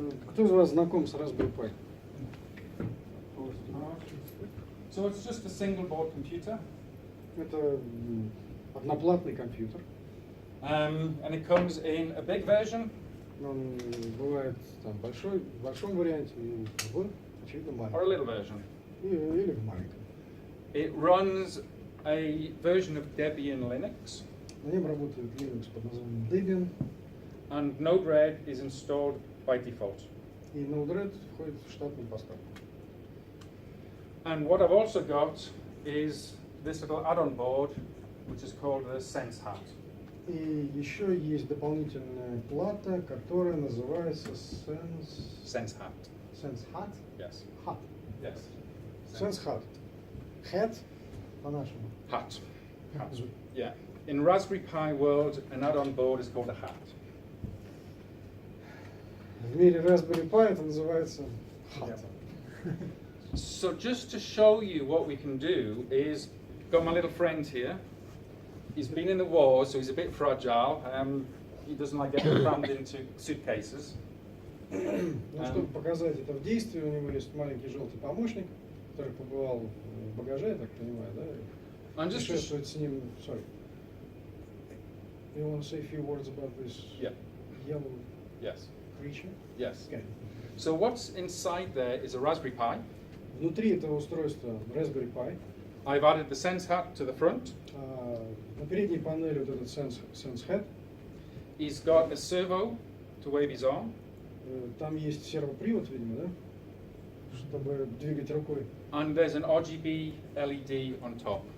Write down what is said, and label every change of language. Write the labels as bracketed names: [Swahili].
[Russian] Кто из вас знаком с Raspberry Pi? [English] So it's just a single board computer, [Russian] Это одноплатный компьютер. [English] and it comes in a big version [Russian] Он бывает там в большом варианте и в, очевидно, [English] or a [Russian] маленьком. [English] little version. [Russian] Или в маленьком. [English] It runs a version of Debian Linux, [Russian] На нем работает Linux под названием Debian, [English] and Node-RED is installed by default. [Russian] и Node-RED входит в штатную поставку. [English] And what I've also got is this little add-on board, which is called the Sense Hat. [Russian] И еще есть дополнительная плата, которая называется [English] Sense Hat. Sense Hat. Yes. Hat. Yes. Sense Hat. [Russian] Hat по-нашему. [English] Hat. Hat. [Russian] Звук. [English] Yeah. In Raspberry Pi world, an add-on board is called a hat. [Russian] В мире Raspberry Pi это называется Hat. [English] So just to show you what we can do is, got my little friend here. He's been in the war, so he's a bit fragile. He doesn't like getting crammed into suitcases. [Russian] Ну, чтобы показать это в действии, у него есть маленький желтый помощник, который побывал в багаже, я так понимаю, да? [English] And just to [Russian] Путешествует с ним. [English] Sorry. You want to say a few words about this Yeah. yellow Yes. creature? Yes. Okay. So what's inside there is a Raspberry Pi. [Russian] Внутри этого устройства Raspberry Pi. [English] I've added the Sense Hat to the front. [Russian] На передней панели вот этот Sense Hat. [English] He's got a servo to wave his arm. [Russian] Там есть сервопривод, видимо, да? Чтобы двигать рукой. [English] And there's an RGB LED on top.